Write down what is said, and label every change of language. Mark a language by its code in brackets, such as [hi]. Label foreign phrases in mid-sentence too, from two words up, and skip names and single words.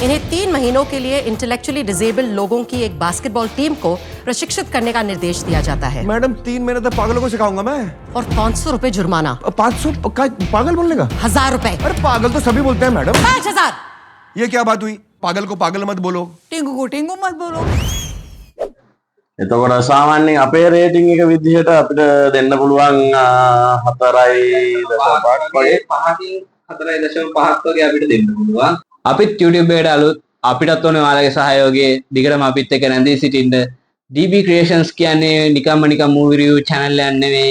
[hi] इन्हें 3 महीनों के लिए [en] intellectually disabled [hi] लोगों की एक बास्केटबॉल टीम को प्रशिक्षित करने का निर्देश दिया जाता है। मैडम 3 महीने तक पागलों को सिखाऊंगा मैं। और 500 रुपए जुर्माना। 500 का पागल बोलने का? 1000 रुपए। अरे पागल तो सभी बोलते हैं मैडम। 5000। ये क्या बात हुई? पागल को पागल मत बोलो, टिंगू को टिंगू मत बोलो। [si] එතකොට සාමාන්‍යයෙන් අපේ රේටින් එක විදිහට අපිට දෙන්න පුළුවන් 4.5 වගේ. 4.5 වගේ අපිට දෙන්න පුළුවන්. අපිත් YouTube එකට අලුත්, අපිටත් ඕනේ ඔයාලගේ සහයෝගය. දිගටම අපිත් එක්ක රැඳී සිටින්න. DB Creations කියන්නේ නිකන් [en] movie review channel [si] එකක් නෙවෙයි.